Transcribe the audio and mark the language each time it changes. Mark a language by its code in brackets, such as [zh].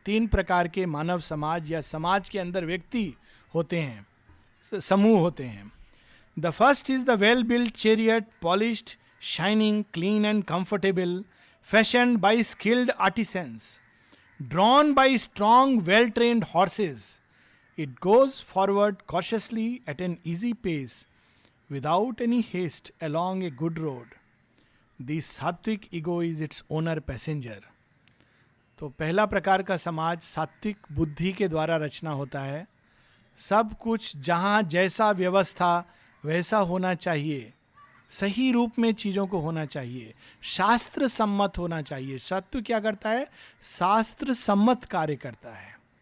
[hi] तीन प्रकार के मानव समाज या समाज के अंदर व्यक्ति होते हैं, समूह होते हैं। [en] The first is the well build chariot, polished, shining, clean and comfortable, fashioned by skilled artisans, drawn by strong, well-trained horses. It goes forward cautiously at an easy pace, without any haste, along a good road. The sattvic ego is its owner passenger. [hi] तो पहला प्रकार का समाज सात्विक बुद्धि के द्वारा रचना होता है। सब कुछ जहाँ जैसा व्यवस्था वैसा होना चाहिए, सही रूप में चीजों को होना चाहिए, शास्त्र सम्मत होना चाहिए। सत्व क्या करता है, शास्त्र सम्मत कार्य करता है।